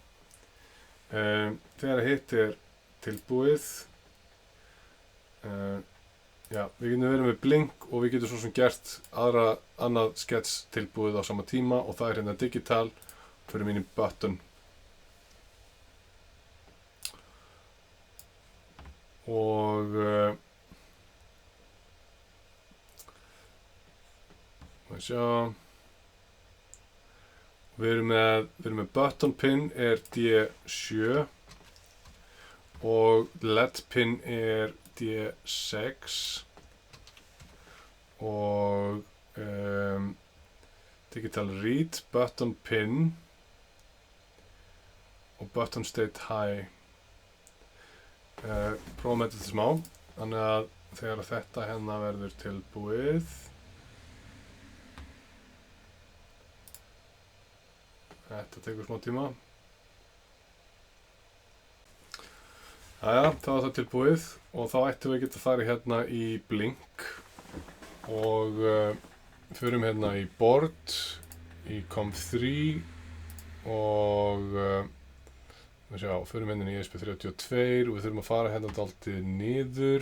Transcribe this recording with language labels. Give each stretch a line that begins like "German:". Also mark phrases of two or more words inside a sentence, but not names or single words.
Icelandic: Þegar hitt er tilbúið, já, við getum verið með blink og við getum svo sem gert annað skets tilbúið á sama tíma og það er hérna digital, fyrir mín í button. Og sjá, við erum með
English: button pin
Icelandic: er D7 og
English: LED pin
Icelandic: er D6 og
English: digital read, button pin
Icelandic: og
English: button state high.
Icelandic: Prófum þetta smá, þannig að þegar þetta hérna verður tilbúið, þetta tekur smá tíma. Jæja, þá er það tilbúið og þá ættum við að geta farið hérna í blink og förum hérna í board, í COM3 og förum hérna í ESP32 og við þurfum að fara hérna dálítið niður.